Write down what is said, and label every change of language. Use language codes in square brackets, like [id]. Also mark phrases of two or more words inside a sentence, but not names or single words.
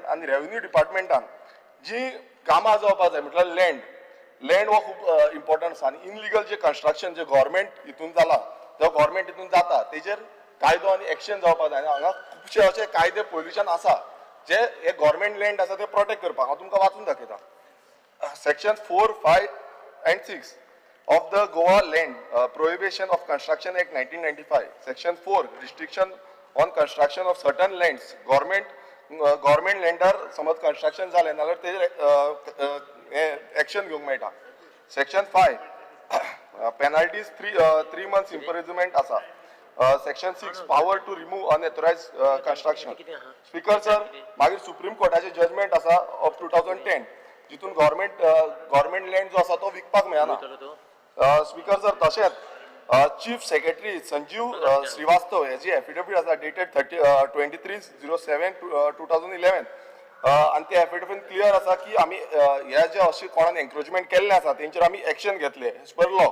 [kok] आनी रेव्हेन्यू डिपार्टमेंटान जी कामां जावपाक जाय म्हटल्यार लँड हो खूब इम्पॉर्टंट आसा. आनी इनलिगल जे कन्स्ट्रक्शन जे गव्हर्मेंट हितून जाला जो गव्हर्मेंट हितून जाता तेजेर कायदो आनी एक्शन जावपाक जाय. आनी हांगा खुबशे अशे कायदे पयलींच्यान आसा जे हे [en] government land [kok] आसा ते प्रोटेक्ट करपाक. हांव तुमकां वाचून दाखयता. [en] सेक्शन 4, 5 and 6 of the Goa Land Prohibition of Construction Act 1995. Section 4, restriction on construction of certain lands. Government lender [kok] समज construction जालें नाल्यार तेजेर एक्शन घेवंक मेळटा. [en] Section 5, penalties 3 months imprisonment आसा. Section 6, power to remove unauthorized construction. Speaker sir, [kok] मागीर सुप्रीम कोर्टाचे जजमेंट आसा ऑफ 2010 जितून [en] government land [kok] जो आसा तो विकपाक मेळना. [en] Speaker sir, [kok] तशेंच [en] chief secretary [kok] संजीव श्रीवास्तव हेजी एफिडेविट आसा डेटेड 23/07/2011 आनी ते एफिडेविट क्लियर आसा की आमी ह्या जे अशें कोणान एन्क्रोचमेंट केल्ले आसा तेंचेर आमी एक्शन घेतले [en] as per law.